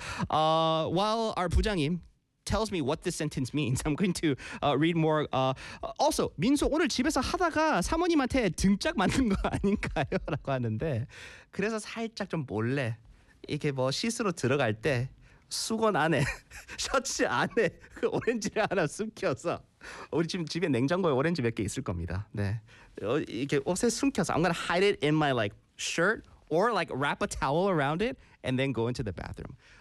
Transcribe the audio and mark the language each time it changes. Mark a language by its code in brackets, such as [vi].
[en] While our 부장님 tells me what this sentence means, I'm going to read more. [ko] Also, 민수 오늘 집에서 하다가 사모님한테 등짝 맞는 거 아닌가요? 라고 하는데 그래서 살짝 좀 몰래 이렇게 뭐 씻으러 들어갈 때 수건 안에, 셔츠 안에 그 오렌지를 하나 숨겨서 우리 지금 집에 냉장고에 오렌지 몇 개 있을 겁니다. [en] 네, [ko] 이렇게 옷에 숨겨서 [en] I'm gonna hide it in my like shirt or like wrap a towel around it and then go into the bathroom.